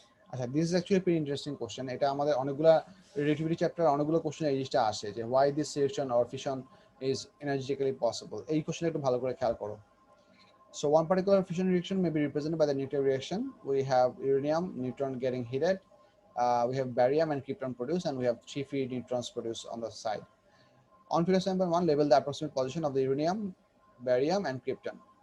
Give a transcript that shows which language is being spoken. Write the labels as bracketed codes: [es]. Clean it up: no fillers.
[en] আচ্ছা, this is actually a pretty interesting question. [bn] এটা আমাদের অনেকগুলা রিলেটিভিটি চ্যাপ্টার অনেকগুলো কোশ্চেন এই জিনিসটা আসে যে [en] why this reaction or fission is energetically possible. [bn] এই কোশ্চেনটা একটু ভালো করে খেয়াল করো। [en] So one particular fission reaction may be represented by the nuclear reaction. We have uranium neutron getting heated. We have barium and krypton produced, and we have 3 free neutrons produced on the side. On figure 7.1, label the approximate position of the uranium, barium, and krypton.